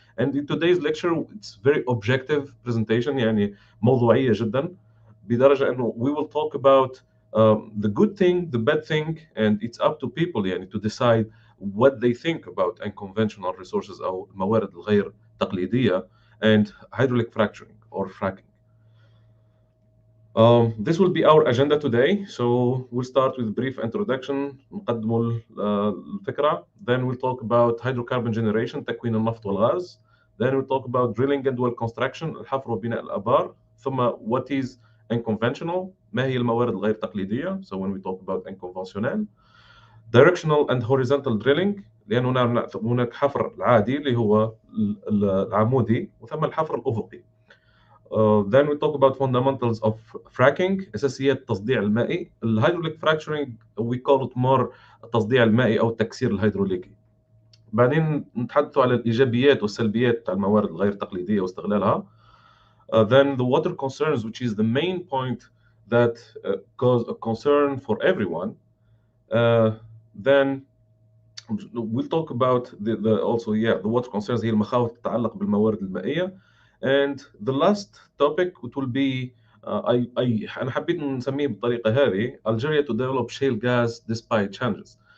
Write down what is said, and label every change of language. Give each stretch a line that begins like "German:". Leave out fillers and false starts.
English: And in today's lecture, it's very objective presentation,
Arabic: يعني موضوعية جدا, بدرجة إنه
English: we will talk about the good thing, the bad thing, and it's up to people يعني to decide what they think about unconventional resources
Arabic: أو الموارد الغير تقليدية
English: and hydraulic fracturing or fracking. This will be our agenda today. So we'll start with a brief introduction,
Arabic: نقدموا الفكرة.
English: Then we'll talk about hydrocarbon generation,
Arabic: تكوين النفط والغاز.
English: Then we'll talk about drilling and well construction,
Arabic: الحفر وبناء الآبار. ثم
English: what is unconventional,
Arabic: ما هي الموارد الغير تقليدية.
English: So when we talk about unconventional. Directional and horizontal drilling,
Arabic: لأن هناك حفر العادي اللي هو العمودي وثم الحفر الأفقي.
English: Then we talk about fundamentals of fracking,
Arabic: أساسيات التصديع المائي. الهيدروليك
English: fracturing we call it more
Arabic: التصديع المائي أو التكسير الهيدروليكي. بعدين نتحدثوا على الإيجابيات والسلبيات بتاع الموارد الغير تقليدية واستغلالها.
English: Then the water concerns, which is the main point that cause a concern for everyone. Then we'll talk about the also the water concerns
Arabic: هي المخاوف تتعلق بالموارد المائية.
English: And the last topic it will be
Arabic: أنا حبيت نسميه بالطريقة هذه
English: Algeria to develop shale gas despite challenges.